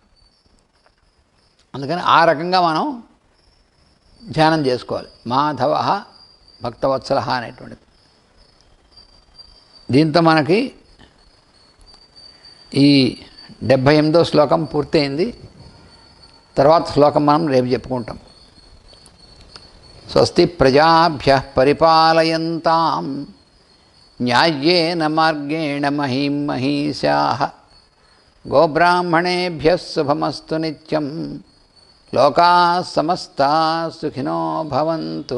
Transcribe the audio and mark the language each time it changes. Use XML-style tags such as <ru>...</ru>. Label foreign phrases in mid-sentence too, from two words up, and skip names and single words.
<te>అందుకని ఆ రకంగా మనం ధ్యానం చేసుకోవాలి. మాధవ భక్తవత్సల అనేటువంటిది. దీంతో మనకి ఈ 78వ శ్లోకం పూర్తయింది. తర్వాత శ్లోకం మనం రేపు చెప్పుకుంటాం.</te> <sa>స్వస్తి ప్రజాభ్యః పరిపాలయంతాం న్యాయ్యేన మార్గేణ మహీం మహీషాః గోబ్రాహ్మణేభ్యः శుభమస్తు నిత్యం. లోకాः సమస్తాः సుఖినో భవంతు.</sa>